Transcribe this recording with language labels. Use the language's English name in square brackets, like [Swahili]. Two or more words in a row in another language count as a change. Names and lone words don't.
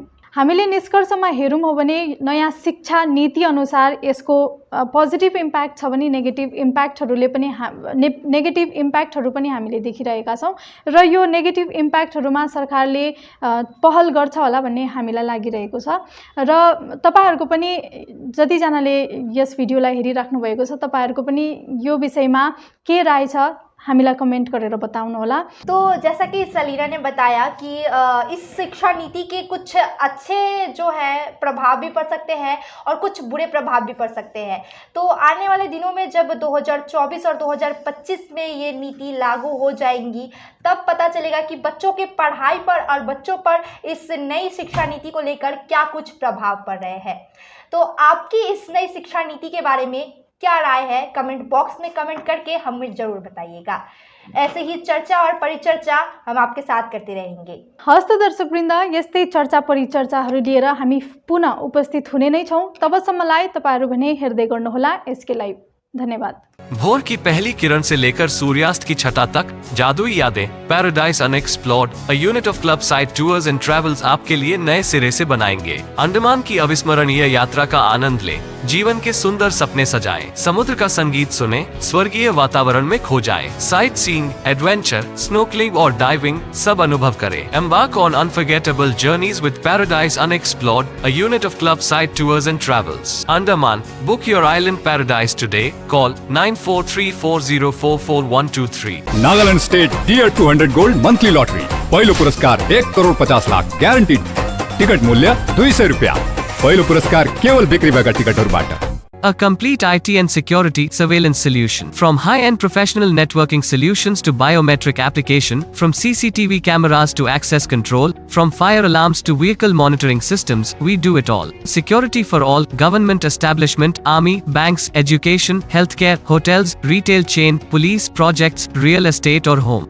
[Nepali] हामीले निष्कर्षमा हेरौँ हो भने नयाँ शिक्षा नीति अनुसार यसको [English] positive impact [Nepali] छ भने नेगेटिभ इम्प्याक्टहरू पनि हामीले देखिरहेका छौं र यो नेगेटिभ इम्प्याक्टहरूमा सरकारले पहल गर्छ होला भन्ने हामीलाई लागिरहेको छ। र तपाईहरुको पनि जतिजनाले यस भिडियोलाई हेरिराख्नु भएको छ तपाईहरुको पनि यो विषयमा के राय छ हामीलाई कमेन्ट गरेर बताउनु होला। [Hindi] तो जैसा कि सलीना ने बताया कि इस शिक्षा नीति के कुछ अच्छे जो है प्रभाव भी पड़ सकते हैं और कुछ बुरे प्रभाव भी पड़ सकते हैं। तो आने वाले दिनों में जब 2024 और 2025 में ये नीति लागू हो जाएंगी तब पता चलेगा कि बच्चों के पढ़ाई पर और बच्चों पर इस नई शिक्षा नीति को लेकर क्या कुछ प्रभाव पड़ रहे हैं। तो आपकी इस नई शिक्षा नीति के बारे में क्या राय है, [English] comment box [Hindi] में कमेंट करके हमें जरूर बताइएगा। ऐसे ही चर्चा और परिचर्चा हम आपके साथ करते रहेंगे। [Nepali] हस्त दर्शकवृन्द, यस्तै चर्चा परिचर्चाहरू लिएर हामी पुनः उपस्थित हुने नै छौं। तबसम्मलाई तपाईहरु भने हेर्दै गर्नुहोला एसके लाइभ। धन्यवाद। [Hindi] भोर की पहली किरण से लेकर सूर्यास्त की छटा तक जादुई यादें, पैराडाइज अनएक्सप्लोर्ड, [English] a unit of [Hindi] क्लब साइड टूर्स एंड ट्रैवल्स आपके लिए नए सिरे से बनाएंगे। अंडमान की अविस्मरणीय यात्रा का आनंद ले, जीवन के सुंदर सपने सजाएं, समुद्र का संगीत सुने, स्वर्गीय वातावरण में खो जाएं, [English] sight seeing, [Hindi] एडवेंचर, स्नोकलिंग और डाइविंग सब अनुभव करें। [English] Embark on unforgettable journeys with Paradise Unexplored, a unit of Club Side Tours and Travels. Andaman, book your island paradise today, call 9434044123. Nagaland State Tier 200 Gold Monthly Lottery, [Nepali] पहिलो पुरस्कार 1 करोड़ 50 लाख ग्यारेन्टीड, टिकट मूल्य 200 रुपैयाँ। पहिलो पुरस्कार केवल बिक्री भएका टिकटहरूबाट। [English] A complete IT and security surveillance solution. From high-end professional networking solutions to biometric application, from CCTV cameras to access control, from fire alarms to vehicle monitoring systems, we do it all. Security for all, government establishment, army, banks, education, healthcare, hotels, retail chain, police, projects, real estate or home.